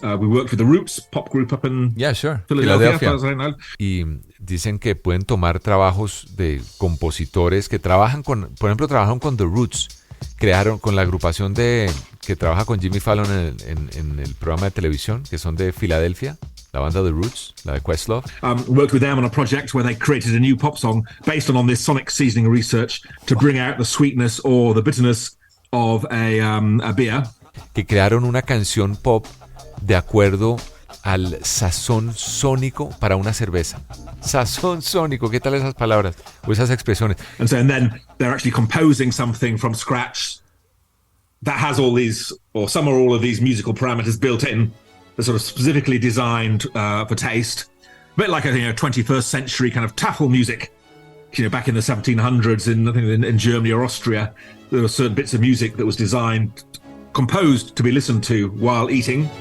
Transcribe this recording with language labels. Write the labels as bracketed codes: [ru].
[en] We worked with the Roots, pop group up in Philadelphia. [es] Y dicen que pueden tomar trabajos de compositores que trabajan con, por ejemplo, trabajan con The Roots. Crearon con la agrupación que trabaja con Jimmy Fallon en el programa de televisión, que son de Filadelfia, la banda The Roots, la de Questlove. [en] Worked with them on a project where they created a new pop song based on this sonic seasoning research to bring out the sweetness or the bitterness of a beer. [es] Que crearon una canción pop de acuerdo al sazón sónico para una cerveza. Sazón sónico, ¿qué tal esas palabras o esas expresiones? [en] And then they're actually composing something from scratch that has all these, or some or all of these musical parameters built in, that's sort of specifically designed for taste. A bit like 21st century kind of Tafel music. Back in the 1700s in Germany or Austria, there were certain bits of music that was composed to be listened to while eating.